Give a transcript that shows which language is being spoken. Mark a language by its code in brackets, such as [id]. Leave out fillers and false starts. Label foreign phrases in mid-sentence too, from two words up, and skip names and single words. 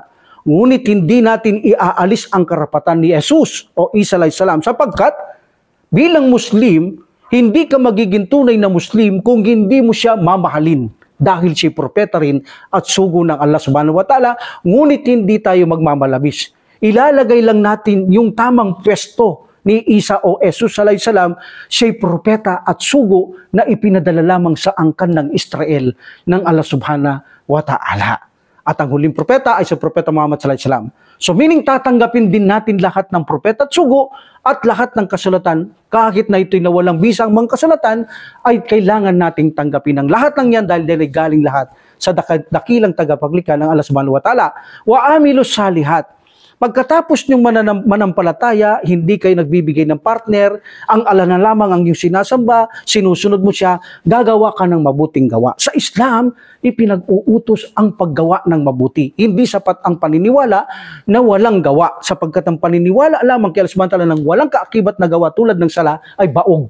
[tl] Ngunit hindi natin iaalis ang karapatan ni Jesus o Isa alayhisalam sapagkat bilang Muslim, hindi ka magiging tunay na Muslim kung hindi mo siya mamahalin. Dahil si propeta rin at sugo ng Allah [ar] سبحانه وتعالى, [tl] ngunit hindi tayo magmamalabis. Ilalagay lang natin yung tamang pwesto ni Isa o Jesus [ar] عليه السلام, [tl] siya'y propeta at sugo na ipinadala lamang sa angkan ng Israel ng Allah [ar] سبحانه وتعالى. [tl] At ang huling propeta ay si Propeta Muhammad [ar] صلى الله عليه وسلم. [en] So meaning [tl] tatanggapin din natin lahat ng propeta at sugo at lahat ng kasulatan, kahit na ito'y nawalang bisang mga kasulatan, ay kailangan nating tanggapin ang lahat ng yan dahil galing lahat sa dakilang tagapaglikha ng Allah [ar] سبحانه وتعالى. وعملوا الصالحات. [tl] Pagkatapos niyong manampalataya, hindi kayo nagbibigay ng partner, ang Allah na lamang ang iyong sinasamba, sinusunod mo siya, gagawa ka ng mabuting gawa. Sa Islam, ipinag-uutos ang paggawa ng mabuti. Hindi sapat ang paniniwala na walang gawa, sapagkat ang paniniwala lamang kay Allah [ar] سبحانه وتعالى [tl] ng walang kaakibat na gawa tulad ng sala ay baog.